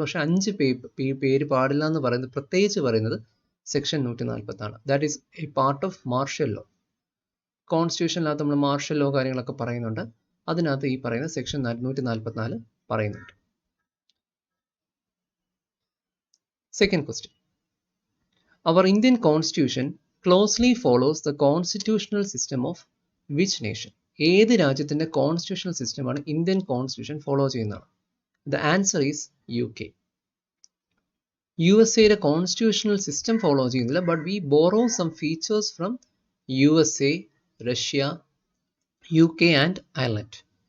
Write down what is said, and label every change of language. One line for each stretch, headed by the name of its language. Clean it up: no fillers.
Malayalam: പക്ഷേ 5 പേര് പാടില്ല എന്ന് പറയുന്നത്, പ്രത്യേകിച്ച് പറയുന്നത് സെക്ഷൻ 140 ആണ്.
English: That is a part of martial law.
Malayalam: കോൺസ്റ്റിറ്റ്യൂഷനിനകത്ത് നമ്മൾ മാർഷ്യൽ ലോ കാര്യങ്ങളൊക്കെ പറയുന്നുണ്ട്, അതിനകത്ത് ഈ പറയുന്ന സെക്ഷൻ 144 പറയുന്നുണ്ട്.
English: Second question. Our Indian Constitution closely follows the constitutional system of which nation?
Malayalam: ഏത് രാജ്യത്തിൻ്റെ കോൺസ്റ്റിറ്റ്യൂഷണൽ സിസ്റ്റമാണ് ഇന്ത്യൻ കോൺസ്റ്റിറ്റ്യൂഷൻ ഫോളോ ചെയ്യുന്നതാണ്?
English: The answer is UK.
Malayalam: USAയുടെ constitutional system follow ചെയ്യുന്നില്ല,
English: But we borrow some features from USA, Russia, UK and Ireland.